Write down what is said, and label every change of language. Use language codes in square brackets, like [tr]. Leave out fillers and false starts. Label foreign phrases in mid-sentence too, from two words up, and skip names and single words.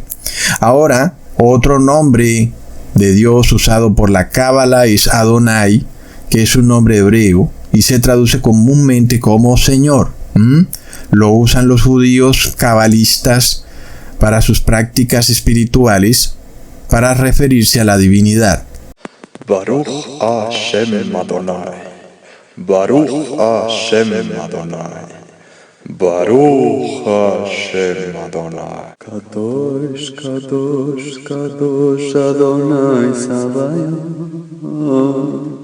[es] Ahora, otro nombre de Dios usado por la cábala es Adonai, que es un nombre hebreo y se traduce comúnmente como Señor. Lo usan los judíos cabalistas para sus prácticas espirituales para referirse a la divinidad. [he] ברוך השם אדוני, ברוך השם אדוני, ברוך השם אדוני. קדוש, קדוש, קדוש אדוני צבאות.